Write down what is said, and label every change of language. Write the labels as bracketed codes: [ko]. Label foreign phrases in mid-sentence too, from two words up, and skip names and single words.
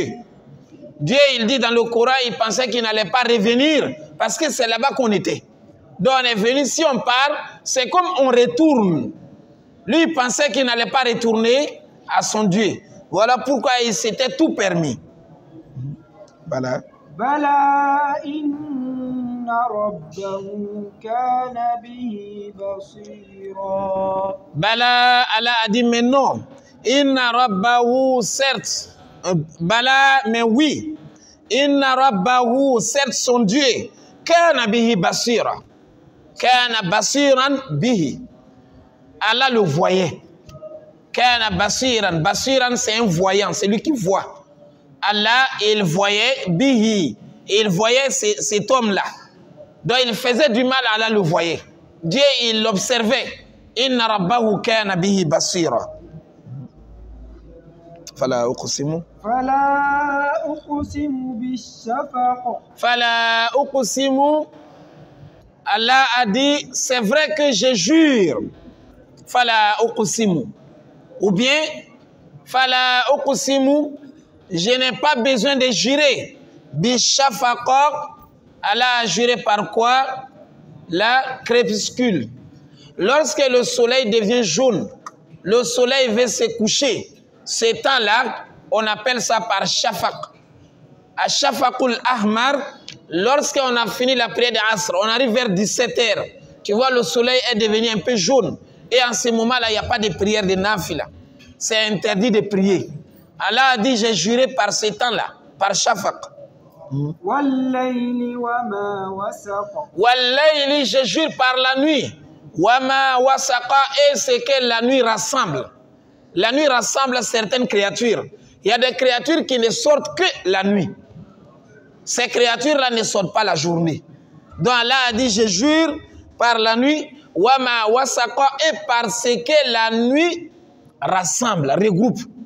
[fr] Dieu, il dit dans le Coran, il pensait qu'il n'allait pas revenir parce que c'est là-bas qu'on était. Donc on est venu, si on part, c'est comme on retourne. Lui, il pensait qu'il n'allait pas retourner à son Dieu. Voilà pourquoi il s'était tout permis. Voilà. [ar] بلى إن ربه كان به بصيرا. [fr] Bala, Allah a dit mais non. [ar] إن ربه, [fr] certes. Bala, mais oui. [ar] إن ربه, [fr] certes son Dieu. [ar] كان به بصيرا. كان بصيرا به. [fr] Allah le voyait. [ar] كان بصيرا. [fr] Basiran, c'est un voyant, c'est lui qui voit. Allah, il voyait bihi. Il voyait cet homme-là. Donc il faisait du mal, Allah le voyait. Dieu, il l'observait. [ar] إن ربه كان به بصيرا. فلا أقسم. فلا أقسم بالشفق. فلا أقسم. [fr] Allah a dit, c'est vrai que je jure. [ar] فلا أقسم. [fr] Ou bien, [ar] فلا أقسم, [fr] je n'ai pas besoin de jurer. Bishafaq, Allah a juré par quoi? La crépuscule. Lorsque le soleil devient jaune, le soleil veut se coucher. Ce temps-là, on appelle ça par shafaq. À [ar] الشفق الأحمر, [fr] lorsqu'on a fini la prière de Asr, on arrive vers 17h. Tu vois, le soleil est devenu un peu jaune. Et en ce moment-là, il n'y a pas de prière de nafila. C'est interdit de prier. Allah a dit, j'ai juré par ce temps-là, par Shafaq. [ar] والليل وما وسق. [fr] Wallayli, je jure par la nuit. [ar] وما وسق, [fr] et ce que la nuit rassemble. La nuit rassemble certaines créatures. Il y a des créatures qui ne sortent que la nuit. Ces créatures-là ne sortent pas la journée. Donc Allah a dit, je jure par la nuit, [ar] وما وسق, [fr] et parce que la nuit rassemble, regroupe.